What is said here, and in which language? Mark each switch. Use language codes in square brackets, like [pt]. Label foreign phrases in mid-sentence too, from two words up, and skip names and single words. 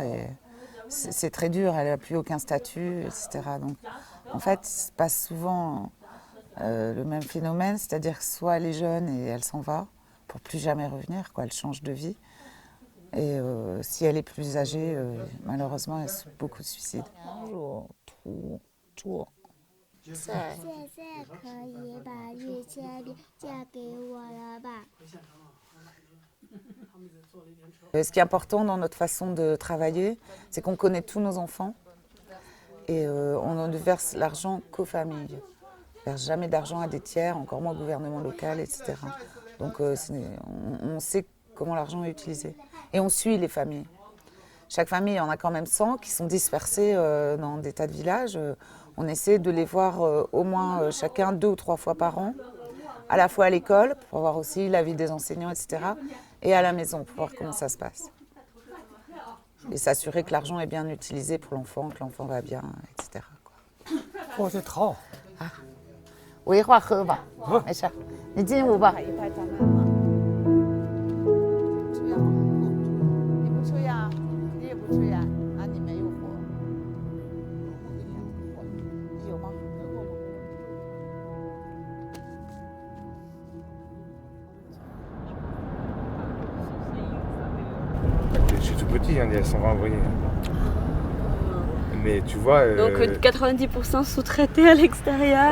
[fr] Et c'est très dur, elle n'a plus aucun statut, etc. Donc, en fait, il se passe souvent le même phénomène, c'est-à-dire que soit elle est jeune et elle s'en va pour plus jamais revenir, quoi, elle change de vie. Et si elle est plus âgée, malheureusement, elle souffre beaucoup de suicides. [zh] 现在可以把玉千里嫁给我了吧？ [fr] Ce qui est important dans notre façon de travailler, c'est qu'on connaît tous nos enfants et on ne verse l'argent qu'aux familles. On ne verse jamais d'argent à des tiers, encore moins au gouvernement local, etc. Donc on sait comment l'argent est utilisé. Et on suit les familles. Chaque famille, il y en a quand même 100 qui sont dispersées dans des tas de villages. On essaie de les voir au moins chacun 2 ou 3 fois par an, à la fois à l'école, pour voir aussi la vie des enseignants, etc., et à la maison, pour voir comment ça se passe. Et s'assurer que l'argent est bien utilisé pour l'enfant, que l'enfant va bien, etc. [zh] 我是逃。我一会儿喝吧，没事，你进屋吧。你不吹呀？你也不吹呀？啊，你没有火？你有吗？ [fr] Je suis tout petit, hein, il y a 120 ouvriers. Mais tu vois... Donc 90% sous-traités à l'extérieur,